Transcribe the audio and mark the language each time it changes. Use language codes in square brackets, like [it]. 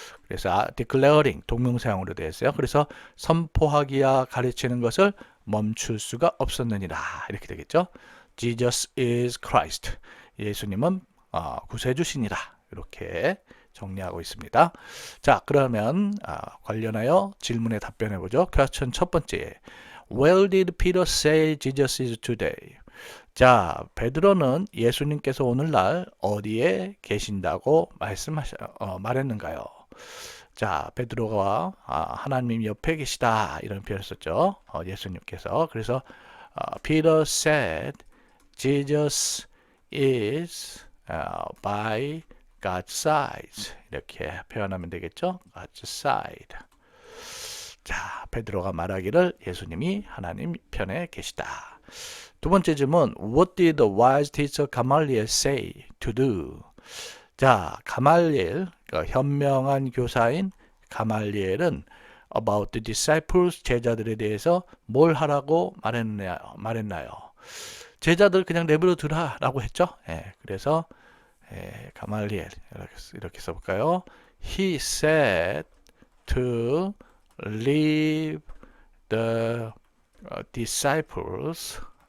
[ko] 그래서 declaring 동명사형으로 되어 있어요. 그래서 선포하기야 가르치는 것을 멈출 수가 없었느니라 이렇게 되겠죠. [en] Jesus is Christ. [ko] 예수님은 구세주시니라 이렇게 정리하고 있습니다. 자, 그러면 관련하여 질문에 답변해 보죠. 퀘스천 첫 번째. [en] Where did Peter say Jesus is today? [ko] 자, 베드로는 예수님께서 오늘날 어디에 계신다고 말했는가요? 자, 베드로가 하나님 옆에 계시다 이런 표현을 썼죠. 예수님께서. 그래서 [en] Peter said Jesus is by God's side. [ko] 이렇게 표현하면 되겠죠. [en] God's side. [ko] 자, 베드로가 말하기를 예수님이 하나님 편에 계시다. 두 번째 질문. [en] What did the wise teacher Gamaliel say to do? [ko] 자, 가말리엘, 그러니까 현명한 교사인 가말리엘은 [en] about the disciples, [ko] 제자들에 대해서 뭘 하라고 말했나요? 제자들 그냥 내버려 두라라고 했죠. 그래서 가말리엘 이렇게 써볼까요? [en] He said to leave the disciples.